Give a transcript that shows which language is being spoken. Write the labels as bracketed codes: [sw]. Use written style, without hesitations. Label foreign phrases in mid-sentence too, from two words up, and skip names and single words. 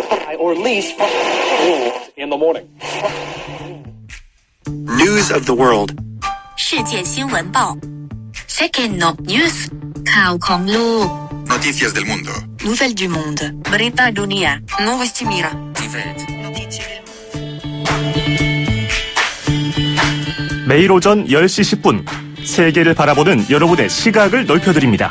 [en] or lease in the morning. News of the world. [zh] 世界新闻报 [en] Second News [th] ข่าวของโลก [es] Noticias del mundo. [fr] Nouvelles du monde [id] Berita dunia [ru] Новости мира [ko] 매일 오전 10시 10분 세계를 바라보는 여러분의 시각을 넓혀드립니다.